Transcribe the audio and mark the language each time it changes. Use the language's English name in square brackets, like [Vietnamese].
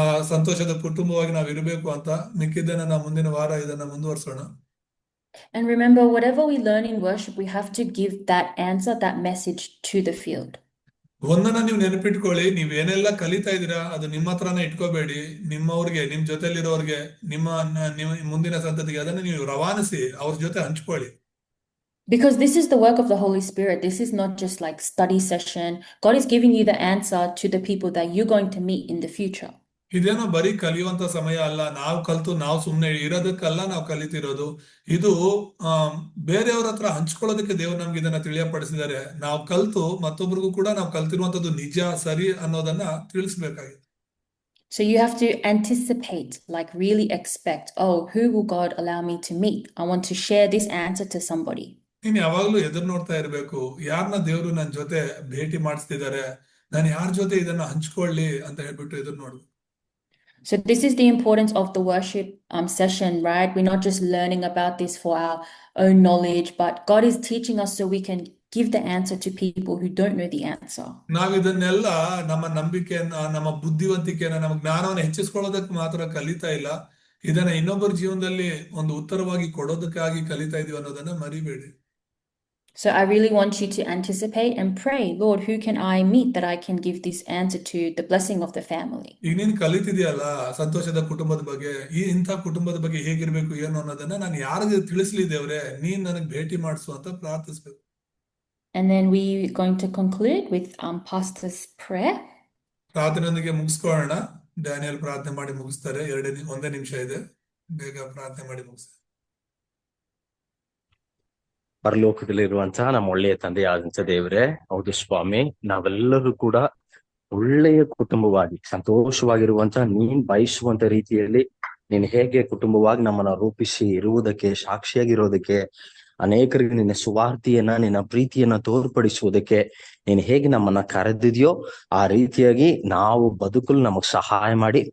[Kannada] ಸಂತೋಷದ ಕುಟುಂಬವಾಗಿ ನಾವು ಇರಬೇಕು ಅಂತ. ಮಿಕ್ಕಿದ್ದನ್ನ ನಾವು ಮುಂದಿನ ವಾರ ಇದನ್ನ ಮುಂದುವರಿಸೋಣ. [English] And remember, whatever we learn in worship, we have to give that answer, that message to the field. [Kannada] ಒಂದನ್ನ ನೀವು ನೆನಪಿಟ್ಕೊಳ್ಳಿ, ನೀವೇನೆಲ್ಲ ಕಲಿತಾ ಇದೀರಾ ಅದು ನಿಮ್ಮ ಹತ್ರನೇ ಇಟ್ಕೋಬೇಡಿ. ನಿಮ್ಮವ್ರಿಗೆ, ನಿಮ್ ಜೊತೆಲಿರೋರ್ಗೆ, ನಿಮ್ಮ ಮುಂದಿನ ಸಂತತಿಗೆ ಅದನ್ನ ನೀವು ರವಾನಿಸಿ, ಅವ್ರ ಜೊತೆ ಹಂಚ್ಕೊಳ್ಳಿ. [English] Because this is the work of the Holy Spirit. This is not just like study session. God is giving you the answer to the people that you're going to meet in the future. [Kannada] ಇದೇನೋ ಬರೀ ಕಲಿಯುವಂತ ಸಮಯ ಅಲ್ಲ. ನಾವು ಕಲ್ತು ನಾವು ಸುಮ್ನೆ ಇರೋದಕ್ಕಲ್ಲ ನಾವು ಕಲಿತಿರೋದು. ಇದು ಬೇರೆಯವ್ರ ಹತ್ರ ಹಂಚ್ಕೊಳ್ಳೋದಕ್ಕೆ ದೇವರು ನಮ್ಗೆ ಇದನ್ನ ತಿಳಿಯಪಡಿಸಿದ್ದಾರೆ. ನಾವು ಕಲ್ತು ಮತ್ತೊಬ್ರಿಗೂ ಕೂಡ ನಾವು ಕಲ್ತಿರುವಂತದ್ದು ನಿಜ, ಸರಿ ಅನ್ನೋದನ್ನ ತಿಳಿಸ್ಬೇಕಾಗಿದೆ. [English] So you have to anticipate, like really expect, oh, who will God allow me to meet? I want to share this answer to somebody. [Kannada] ನೀನ್ ಯಾವಾಗ್ಲೂ ಎದುರು ನೋಡ್ತಾ ಇರ್ಬೇಕು, ಯಾರನ್ನ ದೇವ್ರು ನನ್ ಜೊತೆ ಭೇಟಿ ಮಾಡಿಸ್ತಿದ್ದಾರೆ, ನಾನು ಯಾರ ಜೊತೆ ಇದನ್ನ ಹಂಚ್ಕೊಳ್ಳಿ ಅಂತ ಹೇಳ್ಬಿಟ್ಟು ಎದುರು ನೋಡು. [English] So this is the importance of the worship session, right? We're not just learning about this for our own knowledge, but God is teaching us so we can give the answer to people who don't know the answer. [Kannada] ನಾವ್ ಇದನ್ನೆಲ್ಲ ನಮ್ಮ ನಂಬಿಕೆಯನ್ನ, ನಮ್ಮ ಬುದ್ಧಿವಂತಿಕೆಯನ್ನ, ನಮ್ಮ ಜ್ಞಾನವನ್ನು ಹೆಚ್ಚಿಸ್ಕೊಳ್ಳೋದಕ್ಕೆ ಮಾತ್ರ ಕಲಿತಾ ಇಲ್ಲ. ಇದನ್ನ ಇನ್ನೊಬ್ಬರ ಜೀವನದಲ್ಲಿ ಒಂದು ಉತ್ತರವಾಗಿ ಕೊಡೋದಕ್ಕಾಗಿ ಕಲಿತಾ ಇದೀವಿ ಅನ್ನೋದನ್ನ ಮರಿಬೇಡಿ. [English] So I really want you to anticipate and pray, Lord, who can I meet that I can give this answer to, the blessing of the family. [Kannada] ಈಗ ನೀನ್ ಕಲಿತಿದ್ಯಲ್ಲ ಸಂತೋಷದ ಕುಟುಂಬದ ಬಗ್ಗೆ, ಇಂಥ ಕುಟುಂಬದ ಬಗ್ಗೆ ಹೇಗಿರ್ಬೇಕು ಏನು ಅನ್ನೋದನ್ನ ನಾನು ಯಾರಿಗೆ ತಿಳಿಸ್ಲಿ ದೇವ್ರೆ, ನೀನ್ ನನಗ್ ಭೇಟಿ ಮಾಡಿಸು ಅಂತ ಪ್ರಾರ್ಥಿಸ್ಬೇಕು. [English] And then we're going to conclude with pastor's prayer. [Kannada] ಪ್ರಾರ್ಥನೆಯೊಂದಿಗೆ ಮುಗಿಸ್ಕೊಳ್ಳೋಣ. Daniel ಪ್ರಾರ್ಥನೆ ಮಾಡಿ ಮುಗಿಸ್ತಾರೆ. ಒಂದೇ ನಿಮಿಷ ಇದೆ, ಬೇಗ ಪ್ರಾರ್ಥನೆ ಮಾಡಿ ಮುಗಿಸ್ತಾರೆ. ಪರಲೋಕದಲ್ಲಿರುವಂತಹ ನಮ್ಮ ಒಳ್ಳೆಯ ತಂದೆಯಾದಂತ ದೇವರೇ, ಹೌದು ಸ್ವಾಮಿ, ನಾವೆಲ್ಲರೂ ಕೂಡ ಒಳ್ಳೆಯ ಕುಟುಂಬವಾಗಿ ಸಂತೋಷವಾಗಿರುವಂತ ನೀನ್ ಬಯಸುವಂತ ರೀತಿಯಲ್ಲಿ ನೀನ್ ಹೇಗೆ ಕುಟುಂಬವಾಗಿ ನಮ್ಮನ್ನ ರೂಪಿಸಿ ಇರುವುದಕ್ಕೆ, ಸಾಕ್ಷಿಯಾಗಿರೋದಕ್ಕೆ, ಅನೇಕರಿಗೆ ನಿನ್ನ ಸುವಾರ್ತೆಯನ್ನ, ನಿನ್ನ ಪ್ರೀತಿಯನ್ನ ತೋರ್ಪಡಿಸುವುದಕ್ಕೆ ನೀನ್ ಹೇಗೆ ನಮ್ಮನ್ನ ಕರೆದಿದ್ಯೋ ಆ ರೀತಿಯಾಗಿ ನಾವು ಬದುಕಲು ನಮಗ್ ಸಹಾಯ ಮಾಡಿ.